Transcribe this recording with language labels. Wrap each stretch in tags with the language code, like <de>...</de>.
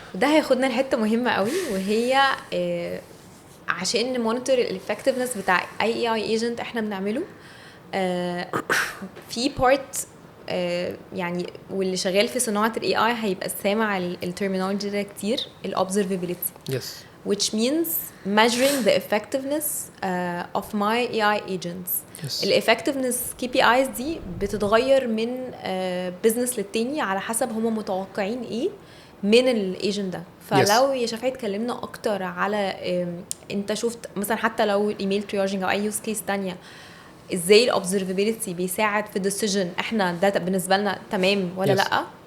<ar>وده هياخدنا لحته مهمه قوي، وهي عشان نمونيتور الافكتفنس بتاع اي اي ايجنت احنا بنعمله. في بارت يعني واللي شغال في صناعه الاي اي هيبقى سامع الترمينولوجي ده كتير، الobservability.</ar> <en>يس. which means measuring the effectiveness of my AI agents. Yes.</en> <ar>الeffectiveness KPIs دي بتتغير من business للتاني على حسب هم متوقعين ايه من الايجنت ده. فلو يا شفاعي اتكلمنا اكتر على انت شفت مثلا حتى لو الايميل ترياجنج او اي يوز كيس تانية، ازاي الobservability بيساعد في الديسيجن، احنا ده بالنسبه لنا تمام ولا لا.</ar>